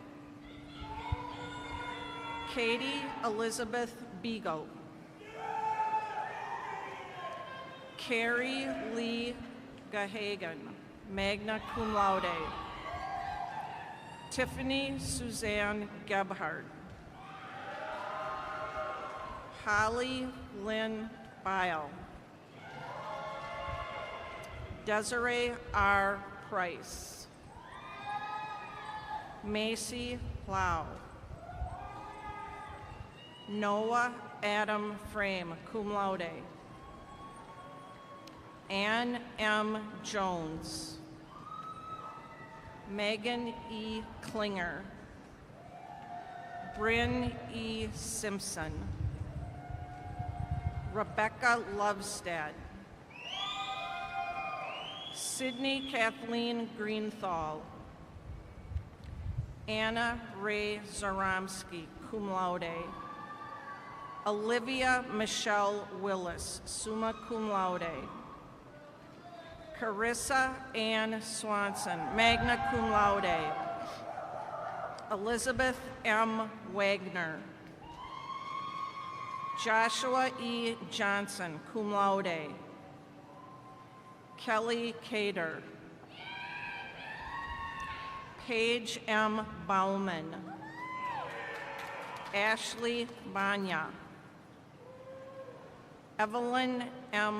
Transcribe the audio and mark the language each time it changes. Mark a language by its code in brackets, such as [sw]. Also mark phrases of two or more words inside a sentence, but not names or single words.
[en] Katie Elizabeth Beagle. Carrie Lee Gahagan, [la] magna cum laude. [en] Tiffany Suzanne Gebhardt. Holly Lynn Bile. Desiree R. Price. Macy Plow. Noah Adam Frame, [la] cum laude. [en] Ann M. Jones. Megan E. Klinger. Bryn E. Simpson. Rebecca Lovestad. Sydney Kathleen Greenthal. Anna Ray Zaromsky, [la] cum laude. [en] Olivia Michelle Willis, [la] summa cum laude. [en] Carissa Ann Swanson, [la] magna cum laude. [en] Elizabeth M. Wagner. Joshua E. Johnson, cum laude. Kelly Cater. Paige M. Bauman. Ashley Banya. Evelyn M.